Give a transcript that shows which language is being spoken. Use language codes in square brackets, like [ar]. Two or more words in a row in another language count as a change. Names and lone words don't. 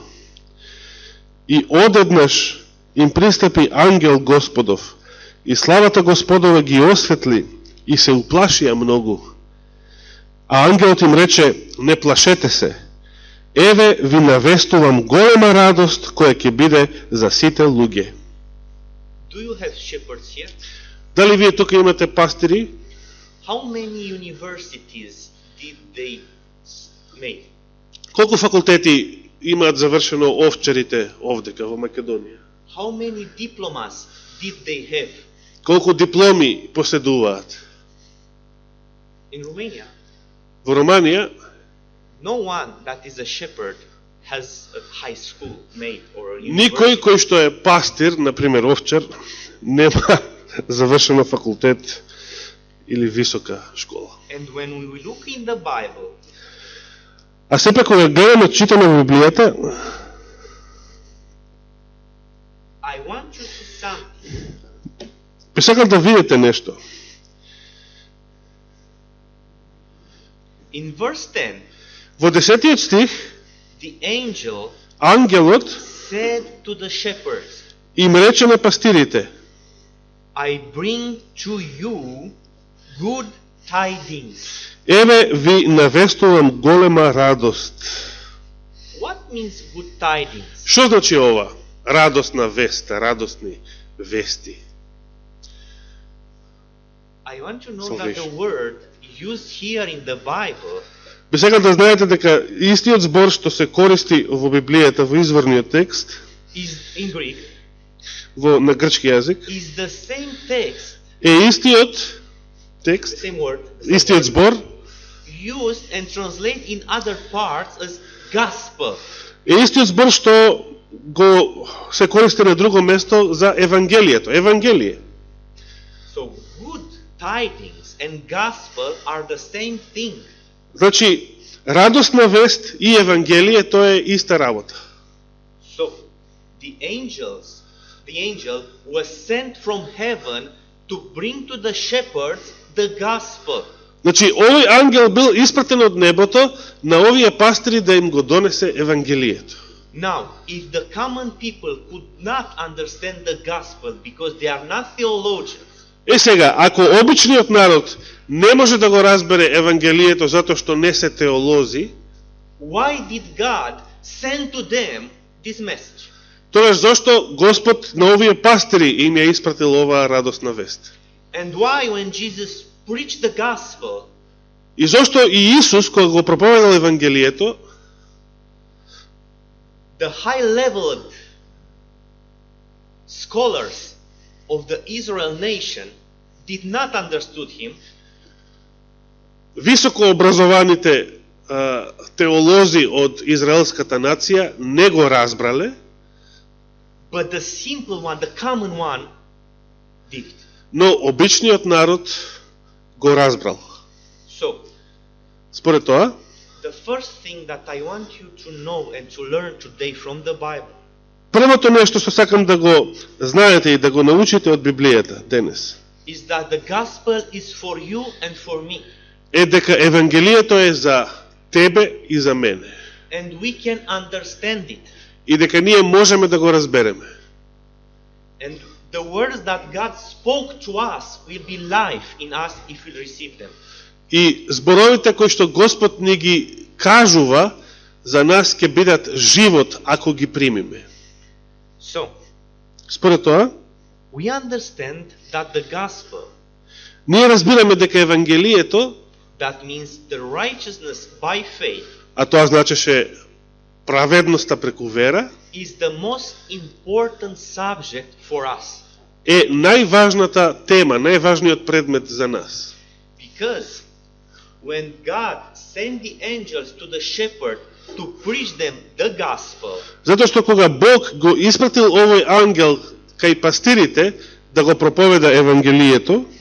[mk] И одеднаш им пристапи ангел Господов и славата Господова ги осветли и се уплашија многу. А ангелот им рече: не плашете се. Еве ви навестувам голема радост која ќе биде за сите луѓе. [en] Do you have shepherds here? [mk] Дали вие тука имате пастири? [en] How many universities did they make? [mk] Колку факултети имаат завршено овчарите овдека во Македонија? [en] How many diplomas did they have? [mk] Колку дипломи поседуваат? [en] In Romania, [mk] Во Романија, [en] no one that is a shepherd has a high school made or a [mk] никој [en] university. [mk] кој што е пастир, например овчар, нема завршено факултет или висока школа. [en] And when we look in the Bible, [mk] А сепак кога гледаме, читаме во Библијата, [en] I want you to see something. [mk] би сакал да видите нешто. [en] In verse 10, [mk] Во 10 стих, [en] the angel [mk] ангелот [en] said to the shepherds, [mk] им рече на пастирите: [en] I bring to you good tidings. [mk] еве ви навестувам голема радост. [en] What means good tidings? [mk] Што значи ова? Радосна вест, радосни вести. [en] I want you to know that the Salvation. word used here in the Bible [mk] Би сакал да знаете дека истиот збор што се користи во Библијата, во изворниот текст, [en] is in Greek [mk] на грчки јазик, [en] is the same text, [mk] е истиот [en] the [mk] текст, [en] same word, [mk] истиот збор, [en] used and translated in other parts as gospel. [mk] е истиот збор што го се користи на друго место за Евангелието, Евангелие. [en] So good tidings and gospel are the same thing. [mk] Значи, радосна вест и Евангелие, тоа е иста работа. [en] So the angel was sent from heaven to bring to the shepherds the gospel. [mk] Значи, овој ангел бил испратен од небото на овие пастири да им го донесе Евангелието. [en] Now, if the common people could not understand the gospel because they are not theologians, [mk] Е сега, ако обичниот народ не може да го разбере Евангелието затоа што не се теолози, [en] why did God send to them this message? [mk] тогаш зошто Господ на овие пастири им ја испратил оваа радосна вест? [en] And why when Jesus preached the gospel, [mk] И зошто и Исус, кога го проповедал Евангелието, [en] the high-leveled scholars of the Israel nation did not understood him, [mk] високо образованите теолози од израелската нација не го разбрале, [en] but the simple one, the common one, did. [mk] но обичниот народ го разбрал. [en] So, [mk] Според тоа, [en] the first thing that I want you to know and to learn today from the Bible [mk] првото нешто што сакам да го знаете и да го научите од Библијата денес [en] is that the gospel is for you and for me. [mk] е дека Евангелието е за тебе и за мене. [en] And we can understand it. [mk] И дека ние можеме да го разбереме. [en] And the words that God spoke to us will be life in us if we receive them. [mk] И зборовите кои што Господ ни ги кажува за нас ќе бидат живот ако ги примиме. [en] So, [mk] Според тоа, [en] we understand that the gospel, [mk] ние разбираме дека Евангелието, [en] that means the righteousness by faith, [mk] а тоа значеше праведноста преку вера, [en] is the most important subject for us. [mk] е најважната тема, најважниот предмет за нас. [en] Because when God sent the angels to the shepherd to preach them the gospel, [mk] Затоа што кога Бог го испратил овој ангел кај пастирите да го проповеда Евангелието,